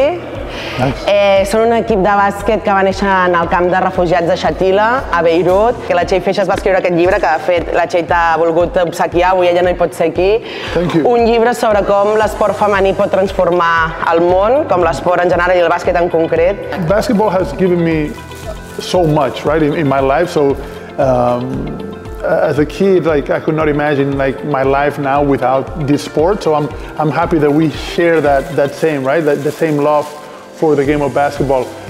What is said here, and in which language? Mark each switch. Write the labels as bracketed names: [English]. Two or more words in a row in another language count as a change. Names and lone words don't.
[Catalan] Són un equip de bàsquet que va néixer en el camp de refugiats de Shatila, a Beirut. La Txell Feixas va escriure aquest llibre que, de fet, la Txell t'ha volgut obsequiar, avui ella no hi pot ser aquí. Un llibre sobre com l'esport femení pot transformar el món, com l'esport en general i el bàsquet en concret. [English] Basketball has given me so much, right, in my life. So, as a kid, like I could not imagine like my life now without this sport. So I'm happy that we share that same, right, the same love for the game of basketball.